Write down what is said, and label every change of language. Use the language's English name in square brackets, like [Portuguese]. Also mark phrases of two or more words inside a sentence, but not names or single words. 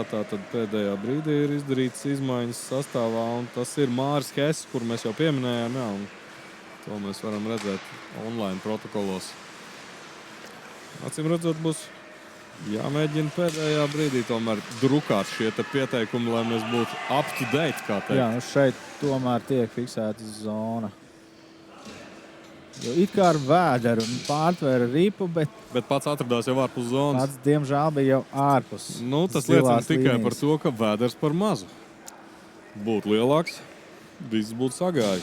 [Latvian] Tātad pēdējā brīdī ir izdarītas izmaiņas sastāvā, un tas ir Māris Hess, kur mēs jau pieminējām, jā, un to mēs varam redzēt online protokolos. Acīm redzot, būs jāmēģina pēdējā brīdī tomēr drukāt šie te pieteikumi, lai mēs būtu [English] up to date, [Latvian] kā teikt. Jā, šeit tomēr tiek fiksēta zona. Jo it kā ar vēderu un pārtvēra ripu, bet pats atradās jau ārpus zonas. Pats, diemžēl, bija jau ārpus. Nu, tas liecina tikai par to, ka vēders par mazu. Būtu lielāks, viss būtu sagājis.